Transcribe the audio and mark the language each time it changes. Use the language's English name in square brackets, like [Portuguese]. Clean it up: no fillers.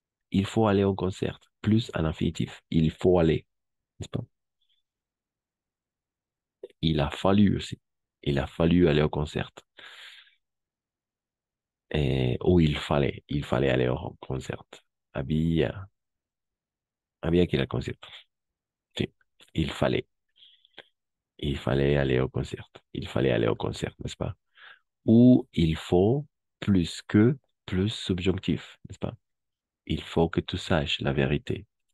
[French] Il faut aller au concert. Plus un infinitif. Il faut aller. N'est-ce pas? Il a fallu aussi. Il a fallu aller au concert. Ou il fallait aller au concert. [Spanish] Había, había que ir al concierto. [French] Sí, il fallait. Il fallait aller au concert. Il fallait aller au concert, n'est-ce pas? Ou il faut plus que, plus subjonctif, n'est-ce pas? Il faut que tu saches la vérité.